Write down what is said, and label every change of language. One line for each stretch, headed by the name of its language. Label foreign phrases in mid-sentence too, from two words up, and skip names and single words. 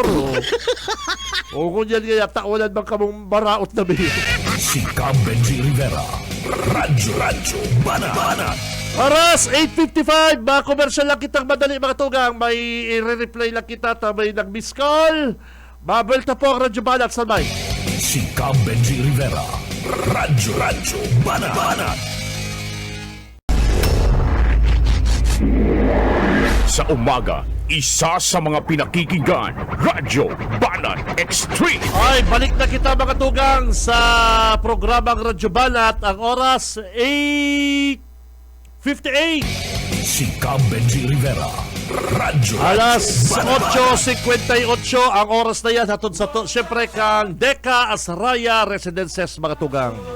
Bikol: Kung yan kaya taonan bang kamong maraot na mayor. Si Cam Benji Rivera. Radyo Banat. Oras, 8:55. Mga commercial lang kitang madali mga tugang. May i-reply lang kita ta may nag-miss call. Babelta po ang Radyo Banat sa may. Si Cam Benji Rivera. Radyo Banat.
Filipino: Sa umaga, isa sa mga pinakikinggan, Radyo Banat Extreme.
Bikol: Ay, balik na kita mga tugang sa programang Radyo Banat. Ang oras, 8:58. Si Cam Benji Rivera. Radyo Alas Banat. 8:58 ang oras na yan. Hatod sa to, siyempre kang Deka Asraya Residences mga tugang.